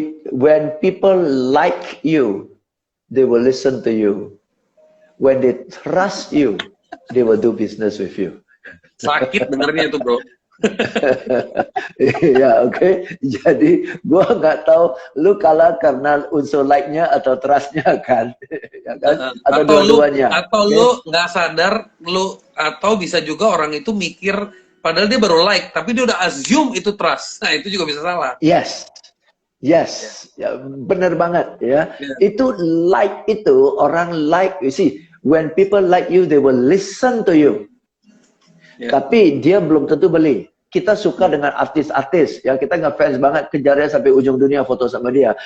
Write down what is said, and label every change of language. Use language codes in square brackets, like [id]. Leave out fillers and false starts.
[en] When people like you, they will listen to you. When they trust you, they will do business with you. [id] Sakit dengarnya itu, bro. Ya, oke. Jadi gua nggak tahu lu kalah karena unsur like-nya atau trust-nya kan, ya kan? Atau dua-duanya. Atau lu nggak sadar, lu atau bisa juga orang itu mikir padahal dia baru like, tapi dia udah assume itu trust. Nah itu juga bisa salah. Yes, ya, benar banget ya. Itu like itu orang like, [en] you see, when people like you, they will listen to you. [id] Tapi dia belum tentu beli. Kita suka dengan artis-artis, ya kita ngefans banget, kejarnya sampai ujung dunia foto sama dia.